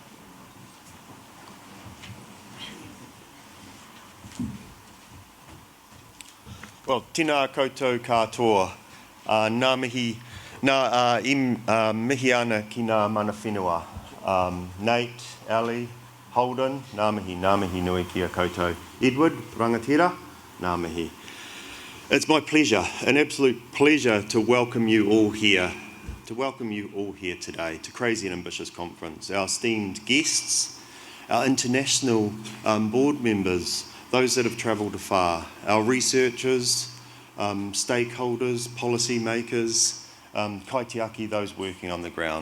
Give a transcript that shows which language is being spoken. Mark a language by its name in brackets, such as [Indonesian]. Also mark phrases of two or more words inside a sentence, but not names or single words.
[Māori] Well, tēnā koutou katoa. Nā mihi, mihi ana ki nā mana whenua. Nate, Ali, Holden, nā mihi nui ki a koutou. Edward, rangatira, nā mihi. [English] It's my pleasure, an absolute pleasure to welcome you all here. Today to Crazy and Ambitious Conference. Our esteemed guests, our international board members, those that have travelled afar, our researchers, stakeholders, policy makers, kaitiaki, those working on the ground.